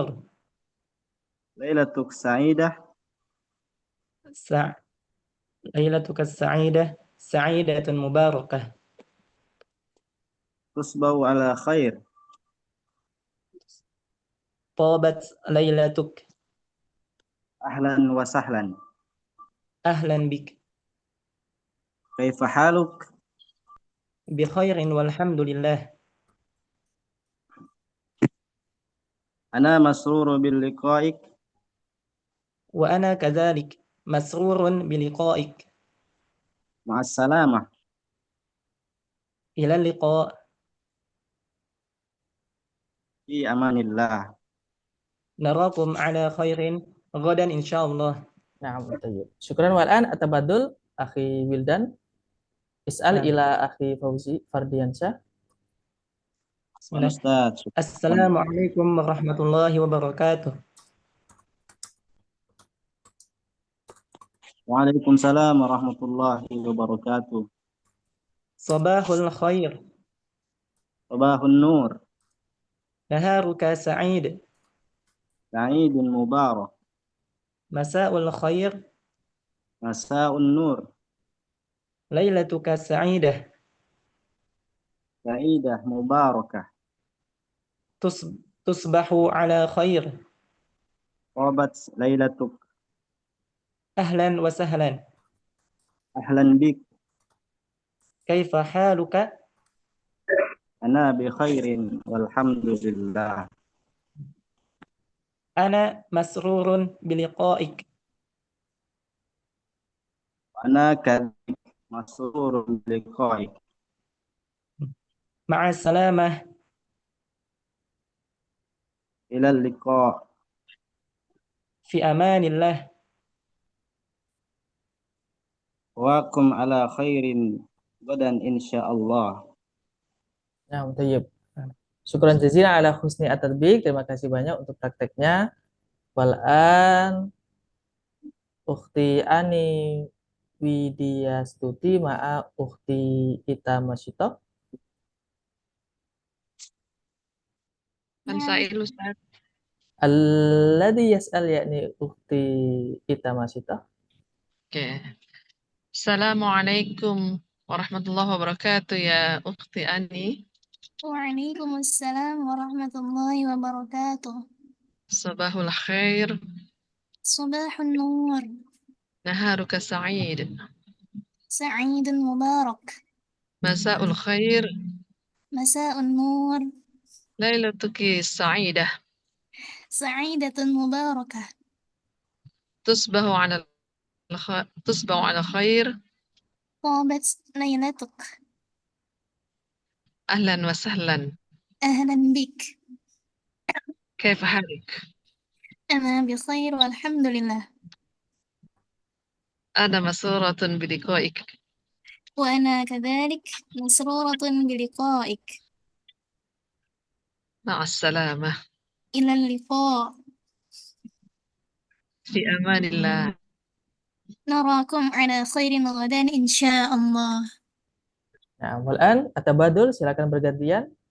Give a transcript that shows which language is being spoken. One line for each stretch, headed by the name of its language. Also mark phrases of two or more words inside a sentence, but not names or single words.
Arabic: ليلتك سعيدة. ليلتك سعيدة. سعيدة مباركة. تصبح على خير. طابت ليلتك. أهلا وسهلا. أهلا بك. كيف حالك? بخير والحمد لله. أنا مسرور بلقائك. وأنا كذلك مسرور بلقائك. مع السلامة. إلى لقاء'. في أمان الله. نراكم على خير غدا إن شاء الله. Nah, tayyib. شكرا والآن التبادل أخي Wildan. اسأل إلى أخي Fauzi Fardiansyah. Ustaz. السلام عليكم ورحمة الله وبركاته. وعليكم السلام ورحمة الله وبركاته. صباح الخير. صباح النور. نهارك سعيد. سعيد مبارك. مساء الخير. مساء النور. ليلتك سعيدة. سعيدة مباركة. تصبح على خير. طابت ليلتك. أهلا وسهلا. أهلا بك. كيف حالك? أنا بخير والحمد لله. أنا مسرور بلقائك. أنا كذلك مسرور بلقائك. مع السلامة. إلى لقاء'. في أمان الله. وكم على خير غدا إن شاء الله. Nah, tayyib. شكرا جزيلا على حسن التطبيق.
Indonesian: Terima kasih banyak untuk prakteknya.
Arabic: والآن أختي Ani Widya Stuti مع أختي Ita Masyito. كان سائل Ustaz. الذي يسأل يعني أختي Ita Masyito. Oke. السلام عليكم ورحمة الله وبركاته يا أختي Ani. وعليكم السلام ورحمة الله وبركاته. صباح الخير. صباح النور. نهارك سعيد. سعيد مبارك. مساء الخير. مساء النور. ليلتك سعيدة. سعيدة مباركة. تصبح على خير. طابت ليلتك. أهلا وسهلا. أهلا بك. كيف حالك؟ أنا بخير والحمد لله. أنا مسرورة بلقائك. وأنا كذلك مسرورة بلقائك. مع السلامة. إلى اللقاء. في أمان الله. نراكم على خير غدا إن شاء الله. Nah, والآن التبادل,
Indonesian: silakan bergantian.